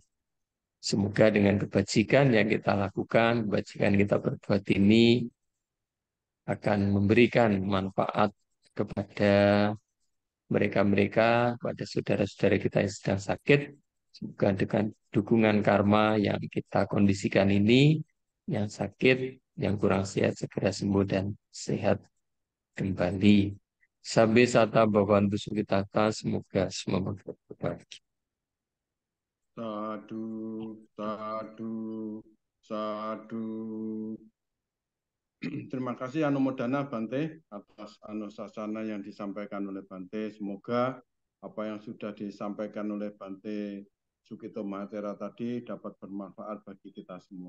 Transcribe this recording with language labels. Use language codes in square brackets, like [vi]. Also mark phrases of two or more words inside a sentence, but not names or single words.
[id] Semoga dengan kebajikan yang kita lakukan, kebajikan kita berbuat ini akan memberikan manfaat kepada mereka-mereka, pada saudara-saudara kita yang sedang sakit. Semoga dengan dukungan karma yang kita kondisikan ini, yang sakit, yang kurang sehat segera sembuh dan sehat kembali. [pi] Sampai sata bhavantu sukhitata, [id] semoga semua berbahagia. [pi] Sadu, sadu, sadu. [id] Terima kasih Anumodana Bante atas anusasana yang disampaikan oleh Bante. Semoga apa yang sudah disampaikan oleh Bante Sukito Mahatera tadi dapat bermanfaat bagi kita semua.